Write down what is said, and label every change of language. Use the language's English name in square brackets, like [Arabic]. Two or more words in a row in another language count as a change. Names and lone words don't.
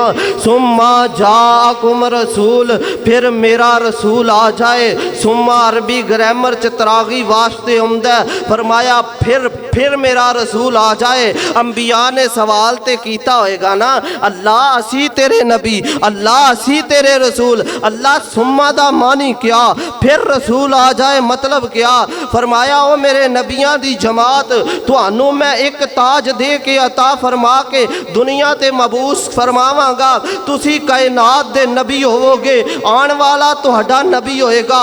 [Arabic] ثم جاءكم رسول, [Punjabi] ਫਿਰ ਮੇਰਾ ਰਸੂਲ ਆ ਜਾਏ। ਸੁੰਮਾ ਅਰਬੀ ਗਰਾਮਰ ਚ ਤਰਾਖ਼ੀ ਵਾਸਤੇ ਆਉਂਦਾ, ਫ਼ਰਮਾਇਆ ਫਿਰ ਮੇਰਾ ਰਸੂਲ ਆ ਜਾਏ। ਅੰਬੀਆ ਨੇ ਸਵਾਲ ਤੇ ਕੀਤਾ ਹੋਏਗਾ ਨਾ, ਅੱਲਾਹ ਅਸੀਂ ਤੇਰੇ ਨਬੀ, ਅੱਲਾਹ ਅਸੀਂ ਤੇਰੇ ਰਸੂਲ, ਅੱਲਾਹ ਸੁੰਮਾ ਦਾ ਮਾਨੀ ਕੀ, ਫਿਰ ਰਸੂਲ ਆ ਜਾਏ ਮਤਲਬ ਕੀ? ਫ਼ਰਮਾਇਆ ਓ ਮੇਰੇ ਨਬੀਆਂ ਦੀ ਜਮਾਤ, ਤੁਹਾਨੂੰ ਮੈਂ ਇਕ ਤਾਜ ਦੇ ਕੇ ਅਤਾ ਫ਼ਰਮਾ ਕੇ ਦੁਨੀਆ ਤੇ ਮਬਊਸ ਫ਼ਰਮਾਵਾਂਗਾ। ਤੁਸੀਂ ਕਾਇਨਾਤ ਦੇ ਨਬੀ ਹੋਵੋਗੇ, ਆਉਣ ਵਾਲਾ ਤੁਹਾਡਾ ਨਬੀ ਹੋਏਗਾ।